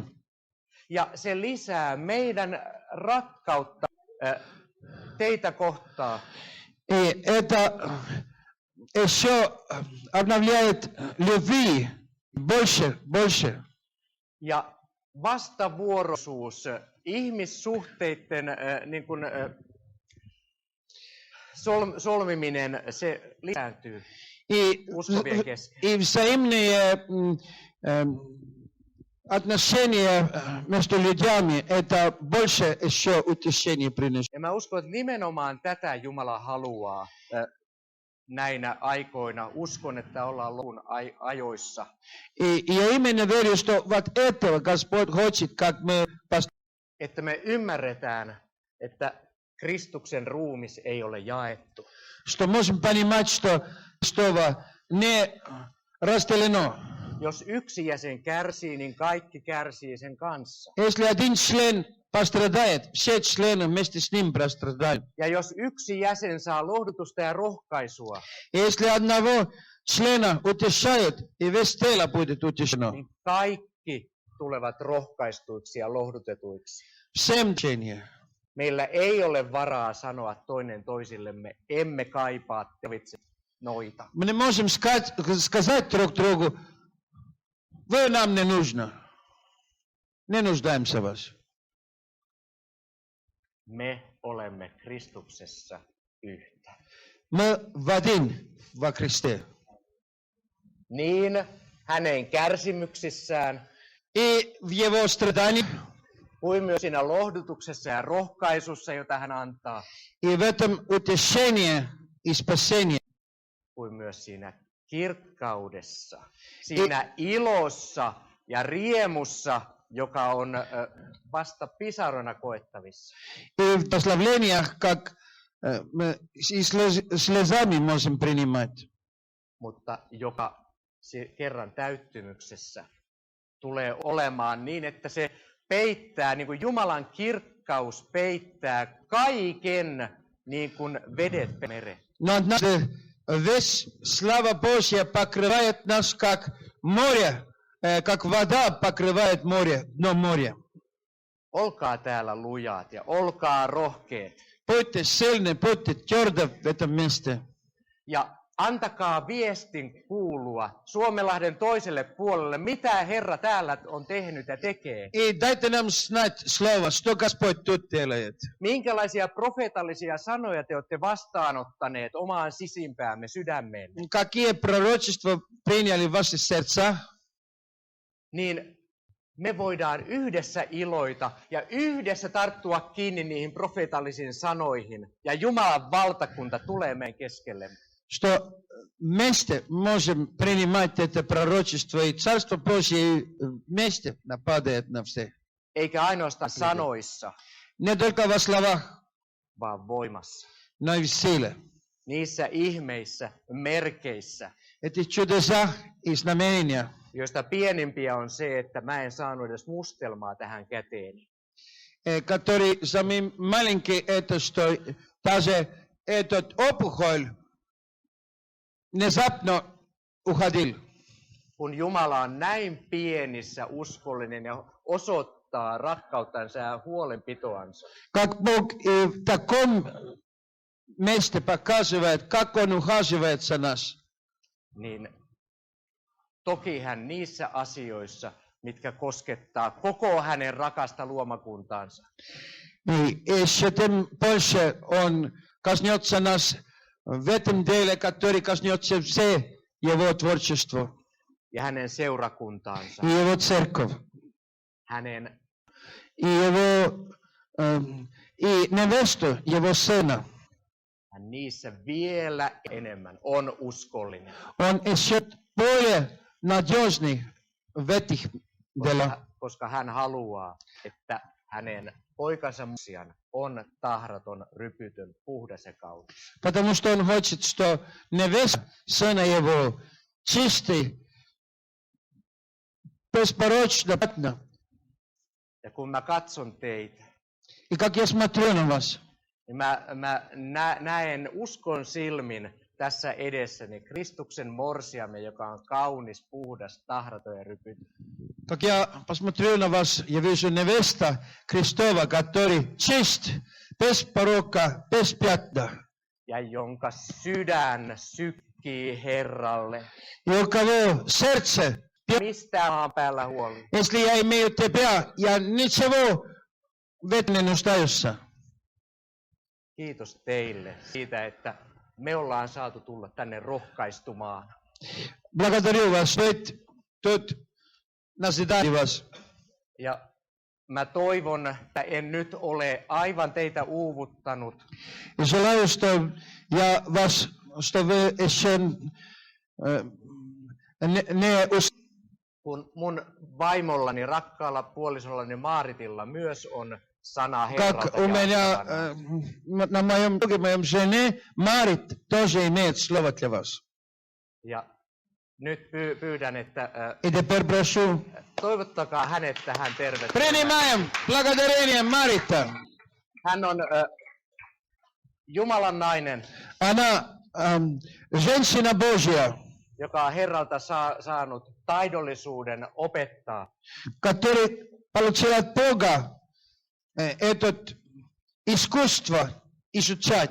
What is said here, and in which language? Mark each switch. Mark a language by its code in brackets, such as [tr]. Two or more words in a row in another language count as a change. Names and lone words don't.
[fi] Ja se lisää meidän rakkautta teitä kohtaan. [ru] И это еще обновляет любви больше. [fi] Ja vastavuoroisuus, ihmissuhteiden niin kuin, solmiminen, se lisääntyy uskovien kesken. [ru] И взаимные отношения между людьми, это больше еще утешение приносит. [fi] Ja mä uskon, että nimenomaan tätä Jumala haluaa näinä aikoina. Uskon, että ollaan lopun ajoissa. [ru] И я именно верю, что вот этого Господь хочет, как мы [fi] Että me ymmärretään, että Kristuksen ruumis ei ole jaettu. [ru] что можем понимать, что Христово не разделено. [fi] Jos yksi jäsen kärsii, niin kaikki kärsii sen kanssa. [ru] Если один член пострадает, все члены вместе с ним пострадают. [fi] Ja jos yksi jäsen saa lohdutusta ja rohkaisua, [ru] Если одного члена утешают, и весь тело будет утешено. [fi] niin kaikki tulevat rohkaistuiksi ja lohdutetuiksi. [ru] Всем течение. [fi] Meillä ei ole varaa sanoa toinen toisillemme, emme kaipaa tarvitse noita. [ru] Мы не можем сказать друг другу, вы нам не нужно. Не нуждаемся в вас. [fi] Me olemme Kristuksessa yhtä. [ru] Мы в один во Христе. [fi] Niin hänen kärsimyksissään, [ru] И в Его страдании, [fi] kuin myös siinä lohdutuksessa ja rohkaisussa, jota hän antaa, [ru] и в этом утешении и спасении, [fi] kuin myös siinä kirkkaudessa, siinä ilossa ja riemussa, joka on vasta pisaroina koettavissa. [ru] И в пославлениях, как мы и слезами можем принимать. [fi] Mutta joka kerran täyttymyksessä tulee olemaan niin, että se peittää, niin kuin Jumalan kirkkaus peittää kaiken niin kuin vedet meren. [ru] Но однажды весь слава Божья покрывает нас, как море, как вода покрывает море, дно моря. [fi] Olkaa täällä lujaat ja olkaa rohkeat. [ru] Будьте сильны, будьте твердо в этом месте. [fi] Ja antakaa viestin kuulua Suomenlahden toiselle puolelle, mitä Herra täällä on tehnyt ja tekee. [ru] И дайте нам знать слово, что Господь тут делает. [fi] Minkälaisia profeetallisia sanoja te olette vastaanottaneet omaan sisimpäämme, sydämeen? [ru] Какие пророчества приняли в ваши сердца? [fi] Niin me voidaan yhdessä iloita ja yhdessä tarttua kiinni niihin profeetallisiin sanoihin. Ja Jumalan valtakunta tulee meidän keskellemme. [ru] Что вместе можем принимать это пророчество, и Царство Божье вместе нападает на всех. [fi] Eikä ainoastaan sanoissa, [ru] Не только во словах, [fi] vaan voimassa. [ru] но и в силе. [fi] Niissä ihmeissä, merkeissä, [ru] Эти чудеса и знамения, [fi] joista pienimpiä on se, että mä en saanut edes mustelmaa tähän käteeni. [ru] который самый маленький, это что даже этот опухоль внезапно уходил. [fi] Kun Jumala on näin pienissä uskollinen ja osoittaa rakkauttansa ja huolenpitoansa, [ru] Как Бог и в таком месте показывает, как Он ухаживает за нас. [fi] niin toki hän niissä asioissa, mitkä koskettaa koko hänen rakasta luomakuntaansa, [ru] И еще тем больше Он коснется нас в этом деле, который коснется все Его творчество [fi] ja hänen seurakuntaansa, [ru] и Его церковь, [fi] hänen [ru] и Его и невесту, Его сына. [fi] hän niissä vielä enemmän on uskollinen, [ru] Он еще более надежный в этих делах, [fi] koska hän haluaa, että hänen poikansa Mosian on tahraton, rypytön, puhdas ja kaunis. [ru] потому что Он хочет, что невеста сына Его чистый, беспорочно. [fi] Ja kun mä katson teitä, [ru] И как я смотрю на вас, [fi] niin mä näen uskon silmin tässä edessäni Kristuksen morsiamme, joka on kaunis, puhdas, tahraton ja rypytön. [ru] как я посмотрю на вас, я вижу невеста Христова, который чист, без порока, без пятна. [fi] Ja jonka sydän sykkii Herralle. [ru] И у кого сердце, [fi] Mistä maan päällä huoli? [ru] если я имею тебя, я ничего в этом не нуждаюсь. [fi] Kiitos teille siitä, että me ollaan saatu tulla tänne rohkaistumaan. [ru] Благодарю вас, что тут назидаю вас. [fi] Ja mä toivon, että en nyt ole aivan teitä uuvuttanut. [ru] И желаю, что я вас, что вы еще [fi] Kun mun vaimollani, rakkaalla puolisollani Maaritilla myös on sana [ru] как [fi] Herralta [ru] у меня [fi] jaettavana. [ru] на моем друге, моем жене, Марит тоже имеет слово для вас. [fi] Ja nyt pyydän, että [ru] И теперь прошу, [fi] toivottakaa hänet tähän tervetulleeksi. [ru] принимаем благодарение Марита. [fi] Hän on Jumalan nainen, [ru] Она женщина Божья, [fi] joka on Herralta saanut taidollisuuden opettaa. [ru] который получил от Бога это искусство изучать.